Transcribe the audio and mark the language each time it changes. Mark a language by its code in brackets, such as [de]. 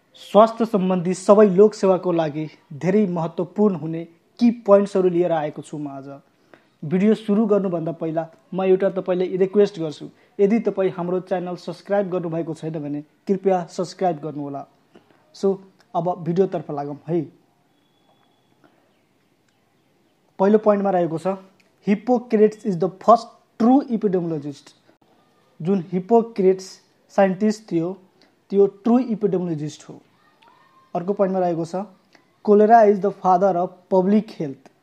[ne] स्वास्थ्य सम्बन्धी सबै लोकसेवाको लागि धेरै महत्त्वपूर्ण हुने की पोइन्ट्सहरू लिएर आएको छु म आज। भिडियो सुरु गर्नुभन्दा पहिला म एउटा तपाईलाई रिक्वेस्ट गर्छु, यदि तपाईँ हाम्रो च्यानल सब्सक्राइब गर्नुभएको छैन भने कृपया सब्सक्राइब गर्नुहोला। सो अब भिडियोतर्फ लागौँ है। पहिलो पोइन्टमा रहेको छ, [en] Hippocrates is the first true epidemiologist. [ne] जुन हिप्पोक्रेट्स साइन्टिस्ट थियो त्यो ट्रु इपिडेमियोलोजिस्ट हो। अर्को पोइन्टमा रहेको छ, [en] Cholera is the father of public health.